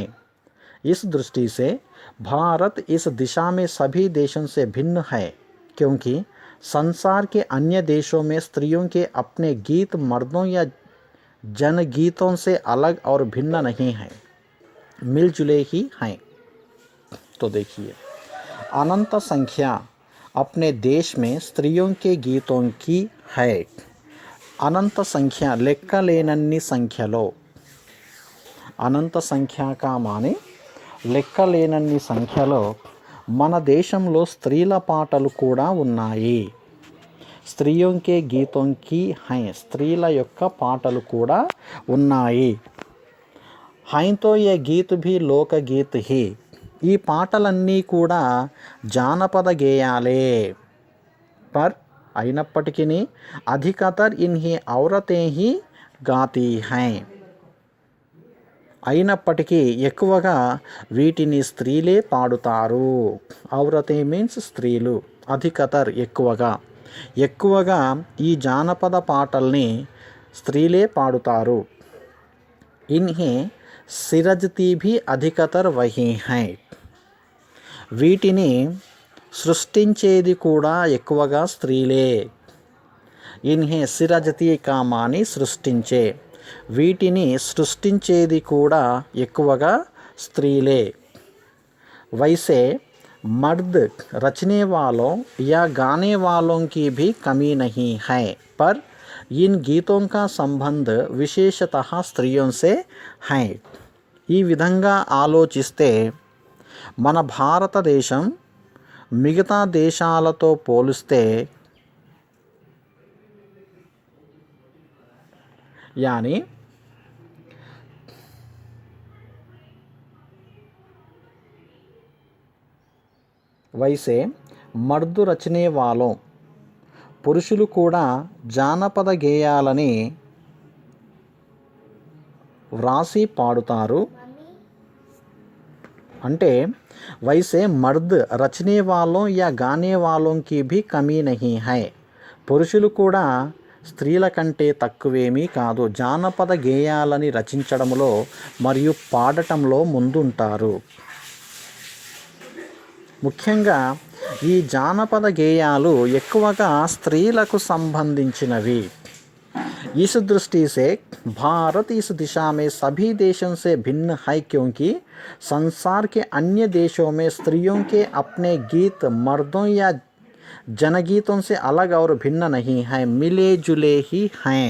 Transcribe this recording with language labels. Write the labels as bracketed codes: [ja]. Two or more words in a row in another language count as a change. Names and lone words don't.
[hi] इस दृष्टि से भारत इस दिशा में सभी देशों से भिन्न है, क्योंकि संसार के अन्य देशों में स्त्रियों के अपने गीत मर्दों या जनगीतों से अलग और भिन्न नहीं हैं, मिलजुले ही हैं। तो देखिए, अनंत संख्या अपने देश में स्त्रियों के गीतों की है। अनंत संख्या [te] లెక్కలేనన్ని సంఖ్యలో। అనంత సంఖ్య [hi] का माने [te] లెక్కలేనన్ని సంఖ్యలో మన దేశంలో స్త్రీల పాటలు కూడా ఉన్నాయి। [hi] స్త్రీयों के गीतों की हैं, [te] స్త్రీల యొక్క పాటలు కూడా ఉన్నాయి। [hi] तो ये गीत भी लोकगीत ही, [te] ఈ పాటలన్నీ కూడా జానపద గేయాలే, [hi] पर అయినప్పటికీ अधिकतर इन्हें औरतें ही गाती हैं। [te] అయినప్పటికీ ఎక్కువగా వీటిని స్త్రీలే పాడుతారు। ఔరతే మీన్స్ స్త్రీలు, అధికతర్ ఎక్కువగా ఈ జానపద పాటల్ని స్త్రీలే పాడుతారు। [hi] इन्हें सिरजती भी अधिकतर वही हैं। [te] వీటిని సృష్టించేది కూడా ఎక్కువగా స్త్రీలే। [hi] इन्हें सिरजती का माने [te] సృష్టించే, వీటిని సృష్టించేది కూడా ఎక్కువగా స్త్రీలే। [hi] वैसे मर्द रचने वालों या गाने वालों की भी कमी नहीं है, पर इन गीतों का संबंध विशेषतः स्त्रियों से है। [te] ఈ విధంగా ఆలోచిస్తే మన భారతదేశం మిగతా దేశాలతో పోలిస్తే, [hi] यानी वैसे मर्द रचने वालों [te] పురుషులు కూడా జానపద గేయాలని వ్రాసి పాడుతారు। [hi] అంటే वैसे मर्द रचने वालों या गाने वालों की भी कमी नहीं है, [te] పురుషులు కూడా స్త్రీల కంటే తక్కువేమీ కాదు, జానపద గేయాలని రచించడంలో మరియు పాడటంలో ముందుంటారు। ముఖ్యంగా ఈ జానపద గేయాలు ఎక్కువగా స్త్రీలకు సంబంధించినవి। [hi] इस दृष्टि से भारत इस दिशा में सभी देशों से भिन्न है, क्योंकि संसार के अन्य देशों में स्त्रियों के अपने गीत मर्दों या जनगीतों से अलग और भिन्न नहीं है, मिले जुले ही हैं.